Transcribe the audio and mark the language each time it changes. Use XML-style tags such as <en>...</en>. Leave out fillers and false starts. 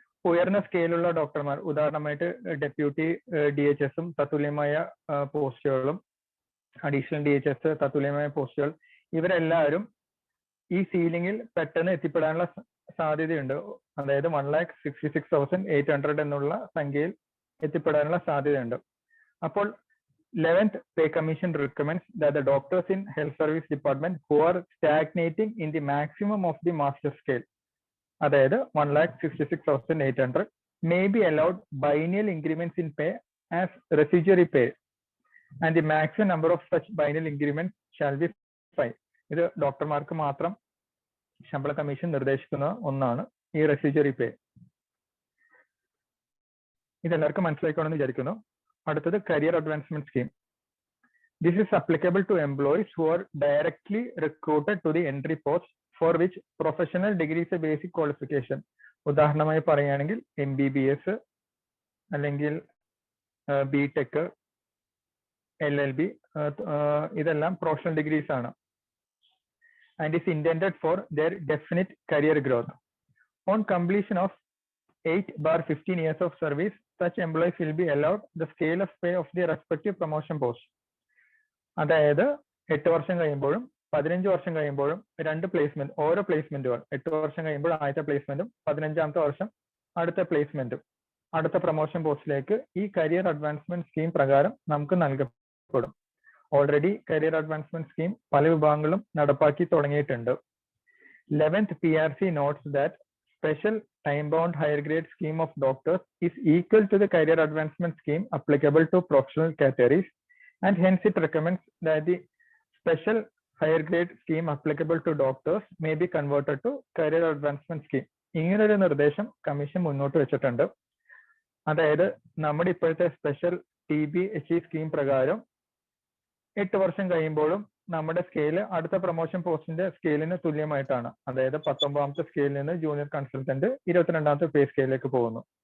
<ml>ഉയർന്ന സ്കെയിലുള്ള ഡോക്ടർമാർ, ഉദാഹരണമായിട്ട് ഡെപ്യൂട്ടി DHS തത്തുല്യമായ പോസ്റ്റുകളും അഡീഷണൽ DHS തത്തുല്യമായ പോസ്റ്റുകൾ, ഇവരെല്ലാവരും ഈ സീലിംഗിൽ പെട്ടെന്ന് എത്തിപ്പെടാനുള്ള സാധ്യതയുണ്ട്. അതായത് 1,66,800 എന്നുള്ള സംഖ്യയിൽ എത്തിപ്പെടാനുള്ള സാധ്യതയുണ്ട്. അപ്പോൾ</ml> <en>11th Pay Commission recommends that the doctors in health service department who are stagnating in the maximum of the master scale,</en> <ml>അതായത്</ml> <en>1,66,800, may be allowed biennial increments in pay as residuary pay, and the maximum number of such biennial increments shall be 5.</en> <ml>ഇത് ഡോക്ടർമാർക്ക് മാത്രം ശമ്പള commission നിർദ്ദേശിക്കുന്ന ഒന്നാണ് ഈ residuary പേ. ഇതെല്ലാവർക്കും മനസ്സിലാക്കണമെന്ന് വിചാരിക്കുന്നു. അടുത്തത് career advancement scheme.</ml> <en>This is applicable to employees who are directly recruited to the entry post for which professional degree is a basic qualification.</en> <ml>ഉദാഹരണമായി പറയുകയാണെങ്കിൽ MBBS അല്ലെങ്കിൽ BTech, LLB, ഇതെല്ലാം പ്രൊഫഷണൽ ഡിഗ്രീസ് ആണ്.</ml> <en>And is intended for their definite career growth. On completion of 8/15 years of service, such employees will be allowed the scale of pay of the respective promotion post.</en> <ml>അതായത് 8 വർഷം കഴിയുമ്പോഴും 15 വർഷം കഴിയുമ്പോഴും 2 placement, ഓരോ പ്ലേസ്മെന്റുകൾ 8 വർഷം കഴിയുമ്പോൾ ആദ്യത്തെ പ്ലേസ്മെന്റും 15ാമത്തെ വർഷം അടുത്ത പ്ലേസ്മെന്റും അടുത്ത പ്രൊമോഷൻ പോസ്റ്റിലേക്ക് ഈ കരിയർ അഡ്വാൻസ്മെന്റ് സ്കീം പ്രകാരം നമുക്ക് നൽകപ്പെടും. ഓൾറെഡി കരിയർ അഡ്വാൻസ്മെന്റ് സ്കീം പല വിഭാഗങ്ങളും നടപ്പാക്കി തുടങ്ങിയിട്ടുണ്ട്.</ml> <en>11th PRC notes that special time-bound higher grade scheme of doctors is equal to the career advancement scheme applicable to professional categories, and hence it recommends that the special higher grade scheme applicable to doctors may be converted to career advancement scheme.</en> <ml>ഇങ്ങനൊരു നിർദ്ദേശം commission മുന്നോട്ട് വെച്ചിട്ടുണ്ട്. അതായത് നമ്മുടെ ഇപ്പോഴത്തെ special TBHE scheme പ്രകാരം 8 വർഷം കഴിയുമ്പോഴും നമ്മുടെ സ്കെയില് അടുത്ത പ്രൊമോഷൻ പോസ്റ്റിന്റെ സ്കെയിലിന് തുല്യമായിട്ടാണ്. അതായത് 19ാമത്തെ സ്കെയിലിൽ നിന്ന് ജൂനിയർ കൺസൾട്ടന്റ് 22ാമത്തെ പേ സ്കെയിലേക്ക് പോകുന്നു.</ml>